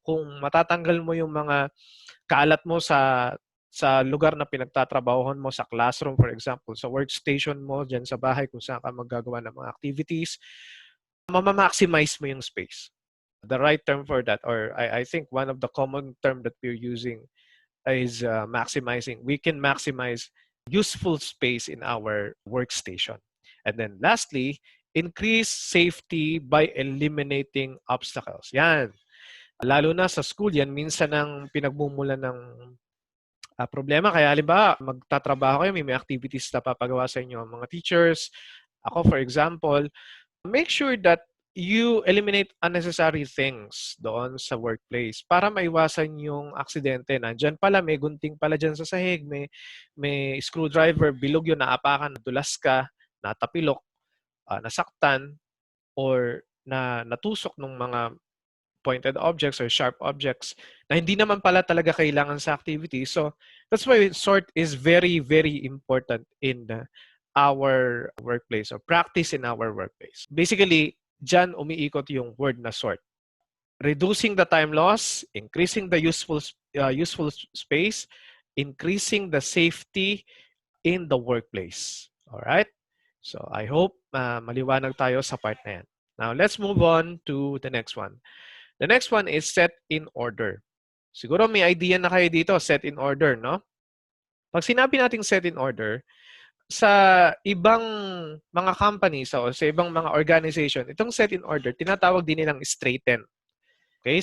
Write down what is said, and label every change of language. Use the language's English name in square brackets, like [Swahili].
[Filipino] Kung matatanggal mo yung mga kalat mo sa lugar na pinagtatrabahuhan mo, sa classroom [English] for example, [Filipino] sa workstation mo, dyan sa bahay kung saan ka maggagawa ng mga activities, mamamaximize mo yung space. [English] The right term for that, or I think one of the common term that we're using is maximizing. We can maximize useful space in our workstation. And then lastly, increase safety by eliminating obstacles. [Filipino] Yan. Lalo na sa school, yan minsan ang pinagmumulan ng problema. Kaya halimbawa, magtatrabaho kayo, may activities na papagawa sa inyo ang mga teachers. [English] Ako, for example, make sure that you eliminate unnecessary things [Filipino] doon sa workplace para maiwasan yung aksidente. Nandyan pala, may gunting pala dyan sa sahig, may screwdriver, bilog yun, naapakan, nadulas ka, natapilok, nasaktan, or natusok ng mga [English] pointed objects or sharp objects [Filipino] na hindi naman pala talaga kailangan sa activity. [English] So that's why sort is very, very important in our workplace or practice in our workplace. Basically, [Filipino] dyan umiikot yung word na sort. [English] Reducing the time loss, increasing the useful space, increasing the safety in the workplace. All right? So I hope [Filipino] maliwanag tayo sa part na yan. [English] Now, let's move on to the next one. The next one is set in order. [Filipino] Siguro may idea na kayo dito, set in order, no? Pag sinabi nating set in order, sa ibang mga companies o sa ibang mga organization, itong set in order, tinatawag din nilang straighten. Okay?